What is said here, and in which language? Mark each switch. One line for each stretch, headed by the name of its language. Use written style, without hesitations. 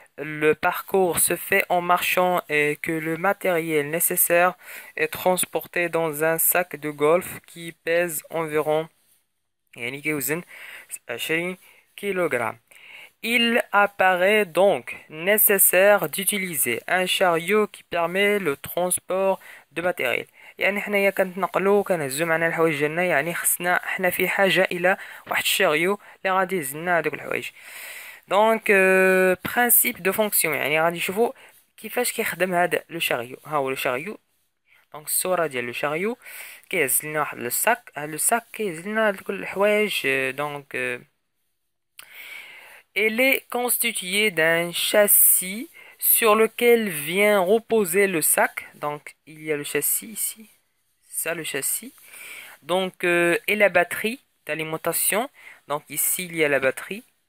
French: Le parcours se fait en marchant et que le matériel nécessaire est transporté dans un sac de golf qui pèse environ
Arabic: يعني كيوزن
French: 20 kg. Il apparaît donc nécessaire d'utiliser un chariot qui permet le transport de matériel.
Arabic: يعني حنايا كنتنقلو كنهزو معنا الحوايج ديالنا، يعني خصنا حنا في حاجة إلى واحد الشاريو اللي غادي يهزلنا هادوك الحوايج. دونك
French: برانسيب دو فونكسيون،
Arabic: يعني غادي نشوفو كيفاش كيخدم هذا لو شاريو. ها هو لو شاريو. دونك الصورة ديال لو شاريو كيهز لنا واحد لو ساك. هاد لو ساك كيهز لنا هاد كل الحوايج.
French: دونك elle est constituée d'un châssis sur lequel vient reposer le sac. Donc il y a le châssis ici, ça le châssis. Donc et la batterie d'alimentation. Donc ici il y a la batterie.